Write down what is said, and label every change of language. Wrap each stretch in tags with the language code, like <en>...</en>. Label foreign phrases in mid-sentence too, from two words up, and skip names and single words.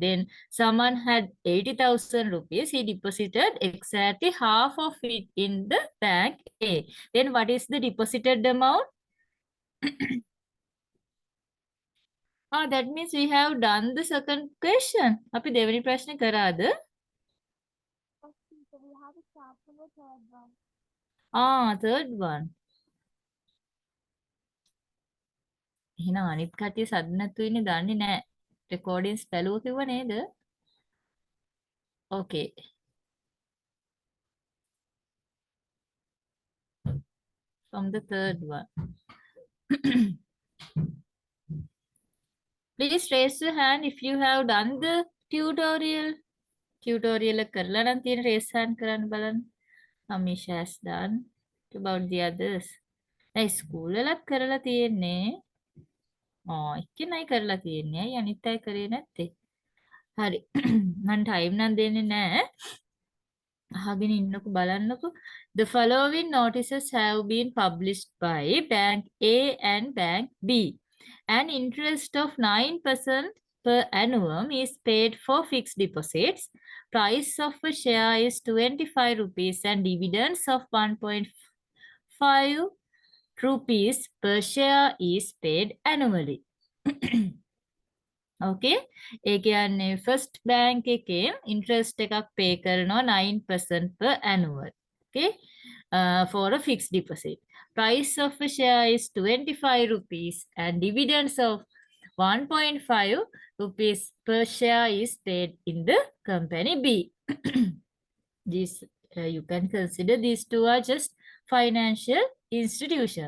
<en>Then someone had 80,000 rupees. He deposited exactly half of it in the bank A. Then what is the deposited amount? That means we have done the second question.</en> <si>අපි දෙවෙනි ප්‍රශ්නේ කරාද?</si> <en>So we have to start from the third one. Third one.</en> <si>එහෙනම් අනිත් කටිය සද්ද නැතුව ඉන්නේ දන්නේ නැහැ. Recordings බැලුව කිව්ව නේද?</si> <en>Okay. From the third one. Please raise your hand if you have done the tutorial.</en> <si>Tutorial එක කරලා නම් තියෙන</si> <en>raise hand</en> <si>කරන්න බලන්න.</si> <en>Amisha has done. What about the others?</en> <si>ඒ ස්කූල් වලත් කරලා තියෙන්නේ. එක්කෙනයි කරලා තියෙන්නේ. අය අනිත් අය කරේ නැත්තේ. හරි. මම ටයිම් නම් දෙන්නේ නැහැ. අහගෙන ඉන්නකෝ බලන්නකෝ.</si> <en>The following notices have been published by Bank A and Bank B. An interest of 9% per annum is paid for fixed deposits. Price of a share is 25 rupees and dividends of 1.5 rupees per share is paid annually.</en> <si>Okay, ඒ කියන්නේ</si> <en>first bank</en> <si>එකෙන් interest එකක් pay කරනවා 9%</si> <en>per annual. Okay, for a fixed deposit. Price of a share is 25 rupees and dividends of 1.5 rupees per share is paid in the company B. This you can consider these two are just financial institutions.</en>